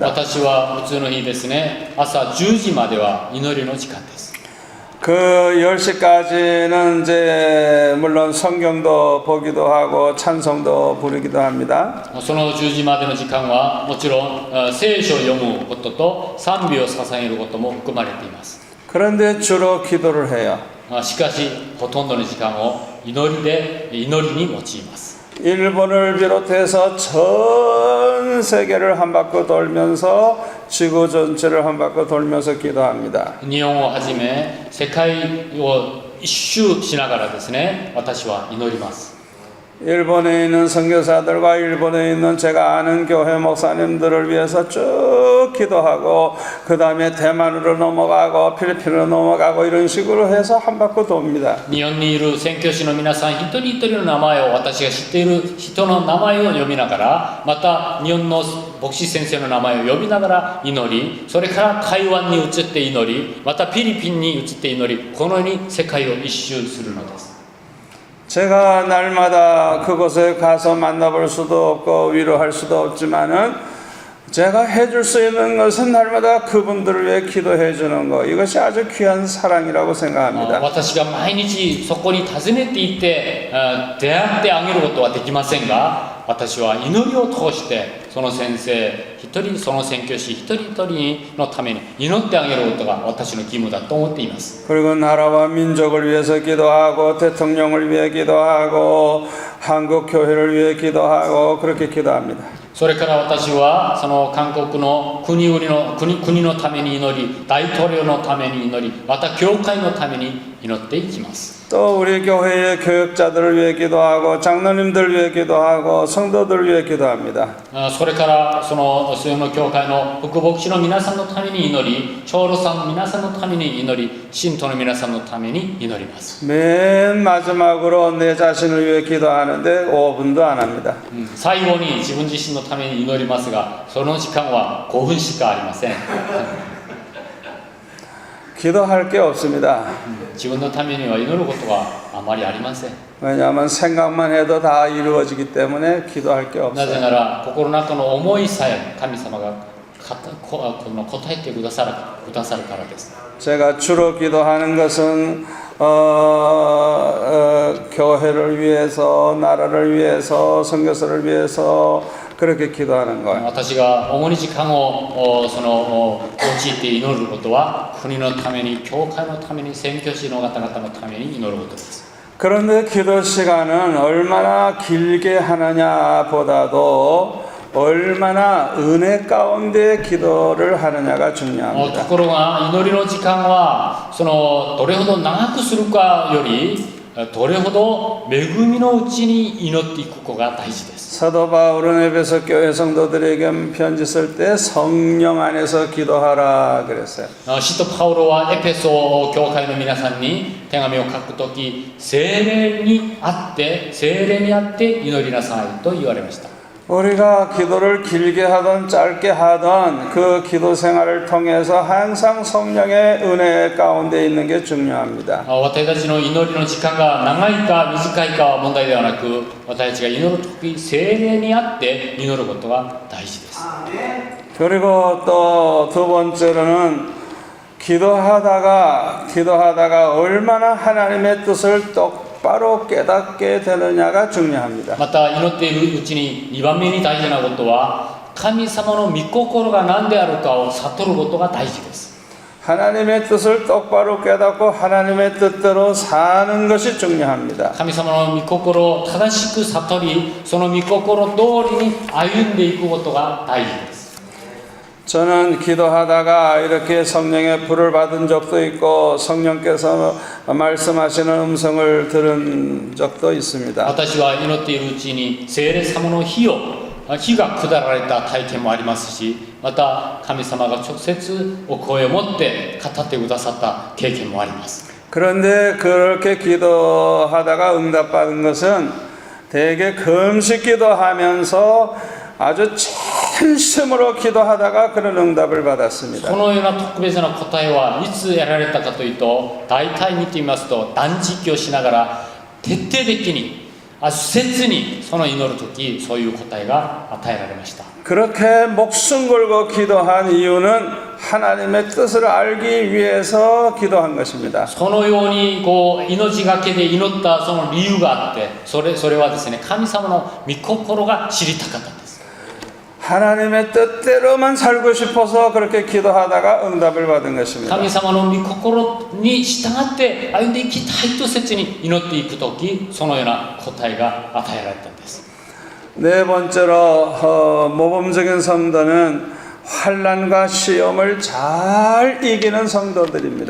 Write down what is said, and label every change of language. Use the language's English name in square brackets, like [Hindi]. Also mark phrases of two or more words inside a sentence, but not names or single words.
[Japanese] 私は普通の日ですね、朝10時までは祈りの時間です。 [Korean] 그 10시까지는 이제 물론 성경도 보기도 하고 찬송도 부르기도 합니다. [Japanese] その10時までの時間はもちろん聖書を読むことと賛美を捧げることも含まれています。 [Korean] 그런데 주로 기도를 해요. [Japanese] しかしほとんどの時間を祈りに用います。 [Korean] 일본을 비롯해서 전 세계를 한 바퀴 돌면서 지구 전체를 한 바퀴 돌면서 기도합니다. [Japanese] 日本をはじめ世界を一周しながらですね、私は祈ります。 [Korean] 일본에 있는 선교사들과 일본에 있는 제가 아는 교회 목사님들을 위해서 쭉 기도하고 그 다음에 대만으로 넘어가고 필리핀으로 넘어가고 이런 식으로 해서 한 바퀴 돕니다. [Japanese] 日本にいる宣教師の皆さん一人一人の名前を私が知っている人の名前を読みながら、また日本の牧師先生の名前を呼びながら祈り、それから台湾に移って祈り、またフィリピンに移って祈り、このように世界を一周するのです。 [Korean] 제가 날마다 그곳에 가서 만나볼 수도 없고 위로할 수도 없지만은 제가 해줄 수 있는 것은 날마다 그분들을 위해 기도해 주는 것, 이것이 아주 귀한 사랑이라고 생각합니다. [Japanese] 私が毎日そこに訪ねて行って出会ってあげることはできませんが、私は祈りを通してその先生一人、その宣教師一人一人のために祈ってあげることが私の義務だと思っています。 [Korean] 그리고 나라와 민족을 위해서 기도하고 대통령을 위해 기도하고 한국 교회를 위해 기도하고 그렇게 기도합니다. [Japanese] それから私はその韓国の国のために祈り、大統領のために祈り、また教会のために祈っていきます。 [Korean] 또 우리 교회의 교육자들을 위해 기도하고 장로님들 위해 기도하고 성도들 위해 기도합니다. [Japanese] それからその教会の副牧師の皆さんのために祈り、長老さんの皆さんのために祈り、信徒の皆さんのために祈ります。 [Korean] 맨 마지막으로 내 자신을 위해 기도하는데 5분도 안 합니다. [Japanese] 最後に自分自身のために祈りますが、その時間は5分しかありません。 [Korean] 기도할 게 없습니다. [Japanese] 自分のためには祈ることはあまりありません。 [Korean] 왜냐하면 생각만 해도 다 이루어지기 때문에 기도할 게 [Japanese] な [Korean] 없어요. [Japanese] ぜなら心の中の思いさえ神様が答えてくださるからです。 [Korean] 제가 주로 기도하는 것은 교회를 위해서, 나라를 위해서, 선교사를 위해서 그렇게 기도하는 거예요. [Japanese] 私が主に時間を用いて祈ることは国のために、教会のために、宣教師の方々のために祈ることです。 [Korean] 그런데 기도 시간은 얼마나 길게 하느냐보다도 얼마나 은혜 가운데 기도를 하느냐가 [Japanese] と [Korean] 중요합니다. [Japanese] ころが祈りの時間はどれほど長くするかよりどれほど恵みのうちに祈っていくことが大事です。 [Korean] 사도 바울은 에베소 교회 성도들에게 편지 쓸 때 성령 안에서 기도하라 그랬어요. [Japanese] 使徒パウロはエペソ教会の皆さんに手紙を書くとき、聖霊にあって祈りなさいと言われました。 [Korean] 우리가 기도를 길게 하던 짧게 하던 그 기도 생활을 통해서 항상 성령의 은혜 가운데 있는 게 중요합니다. [Japanese] 私たちの祈りの時間が長いか短いかは問題ではなく、私たちが祈る時、聖霊にあって祈ることが大事です。 [Korean] 그리고 또 두 번째로는 기도하다가 얼마나 하나님의 뜻을 똑바로 깨닫게 되느냐가 중요합니다. [Japanese] また祈っているうちに2番目に大事なことは、神様の御心が何であるかを悟ることが大事です。 [Korean] 하나님의 뜻을 똑바로 깨닫고 하나님의 뜻대로 사는 것이 중요합니다. [Japanese] 神様の御心を正しく悟り、その御心通りに歩んでいくことが大事です。 [Korean] 저는 기도하다가 이렇게 성령의 불을 받은 적도 있고 성령께서 말씀하시는 음성을 들은 적도 있습니다. [Japanese] 私は祈っているうちに聖霊様の火が下られた体験もありますし、また神様が直接お声を持って語ってくださった経験もあります。 [Korean] 그런데 그렇게 기도하다가 응답받은 것은 대개 금식 기도하면서 아주 진심으로 기도하다가 그런 응답을 받았습니다. [Japanese] このような特別な答えはいつ得られたかというと、大体見てみますと断食をしながら徹底的に切にその祈る時、そういう答えが与えられました。 [Korean] 그렇게 목숨 걸고 기도한 이유는 하나님의 뜻을 알기 위해서 기도한 것입니다. [Japanese] そのように命がけで祈ったその理由があって、それはですね、神様の御心が知りたかったんです。 [Korean] 하나님의 뜻대로만 살고 싶어서 그렇게 기도하다가 응답을 받은 것입니다. [Japanese] 神様の御心に従って歩んでいきたいと切に祈っていくとき、そのような答えが与えられたんです。 [Korean] 네 번째로 모범적인 성도는 환난과 시험을 잘 이기는 성도들입니다.